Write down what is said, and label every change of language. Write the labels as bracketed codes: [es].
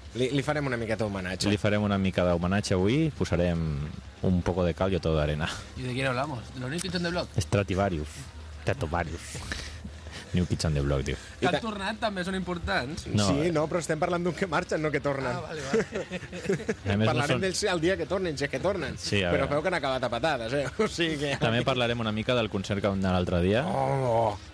[ca] Li farem una miqueta d'homenatge. Li farem una mica d'homenatge avui. [es] Posarem un poco de cal y todo de arena. ¿Y de quién hablamos? ¿De los New Kids on the Block? [ca] Stratovarius. Stratovarius. New Kids on the Block, tio. Que han tornat també són importants. No, sí, no, però estem parlant d'un que marxen, no que tornen. Ah, vale, vale. Parlarem del el dia que tornen, si és que tornen. Sí, però veu que han acabat a patades, eh? O sigui que... També parlarem una mica del concert que vam anar l'altre dia. Oh,